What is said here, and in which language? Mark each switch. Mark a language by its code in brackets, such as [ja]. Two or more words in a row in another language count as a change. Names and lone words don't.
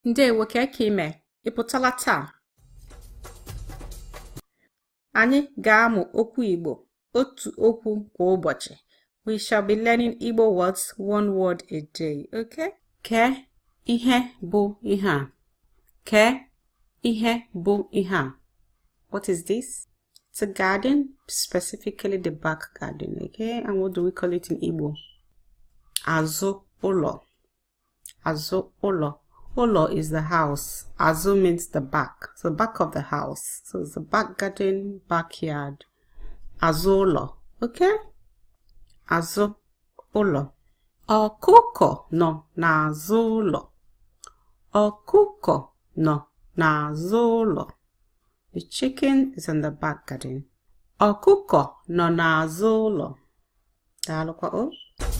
[ig] Ndewo ka ime ịpụtala taa. Anyị ga-amụ okwu Igbo otu okwu kwa ụbọchị. [en] We shall be learning Igbo words one word a day, okay? [ig] Ke ihe bụ ihe a? Ke ihe bụ ihe a? [en] What is this? It's a garden, specifically the back garden, okay? And what do we call it in Igbo? [ig] Azụ ụlọ. Azụ ụlọ. [en] Ụlọ is the house. Azụ means the back. So the back of the house. So it's the back garden, backyard. [ig] Azụ ụlọ. Okay? Azụ ụlọ. Ọkụkọ nọ n'azụ ụlọ. Ọkụkọ nọ n'azụ ụlọ. [en] The chicken is in the back garden. [ig] Ọkụkọ nọ n'azụ ụlọ. Daalụkwa o.